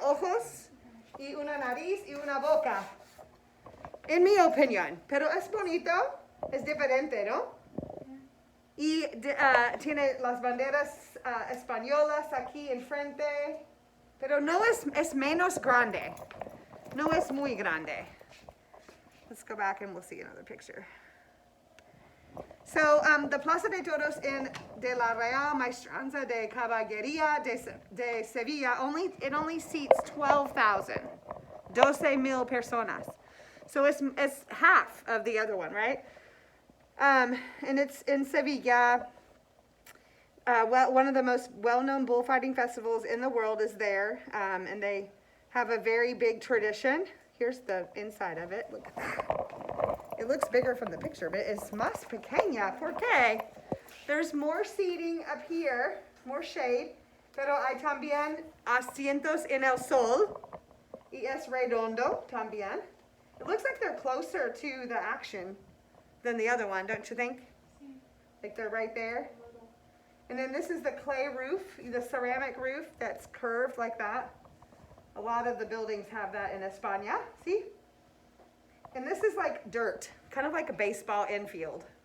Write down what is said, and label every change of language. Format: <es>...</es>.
<es>Ojos y una nariz y una boca. En mi opinión, pero es bonito, es diferente, ¿no? Y tiene las banderas españolas aquí enfrente, pero no es menos grande. No es muy grande.</es> <en>Let's go back and we'll see another picture. So the Plaza de Toros de la Real Maestranza de Caballería de Sevilla, it only seats 12,000, 12,000 personas. So it's half of the other one, right? And it's in Sevilla. One of the most well-known bullfighting festivals in the world is there, and they have a very big tradition. Here's the inside of it. Look at that. It looks bigger from the picture, but it's</en> <es>más pequeña. ¿Por qué?</es> <en>There's more seating up here, more shade,</en> <es>pero hay también asientos en el sol, y es redondo también.</es> <en>It looks like they're closer to the action than the other one, don't you think? Like they're right there. And then this is the clay roof, the ceramic roof that's curved like that. A lot of the buildings have that in España, see? And this is like dirt, kind of like a baseball infield.</en>